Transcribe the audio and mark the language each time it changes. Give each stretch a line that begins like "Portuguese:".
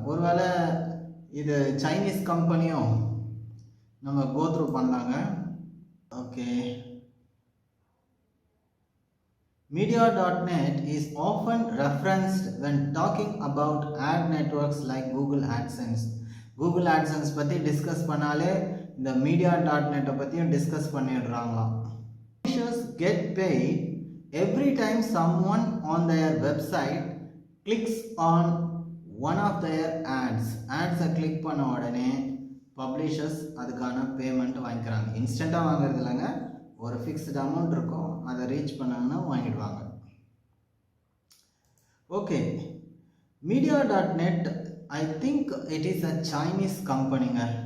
Tamil: ஒருவேளை இது சைனீஸ் கம்பெனியும் நம்ம கோத்ரூ பண்ணாங்க.
English: Okay, Media.net is often referenced when talking about ad networks like Google AdSense.
Tamil: Google AdSense பற்றி டிஸ்கஸ் பண்ணாலே இந்த Media.net பற்றியும் discuss பண்ணிடுறாங்களாம்.
English: Publishers get paid every time someone on their website clicks on one of their ads.
Tamil: Ads click பண்ண உடனே publishers அதுக்கான payment வாங்கிக்கிறாங்க. இன்ஸ்டண்ட்டாக வாங்குறது இல்லைங்க, ஒரு ஃபிக்ஸ்டு அமௌண்ட் இருக்கும், அதை ரீச் பண்ணாங்கன்னா வாங்கிடுவாங்க.
English: Okay, Media net I think it is a Chinese கம்பெனிங்க.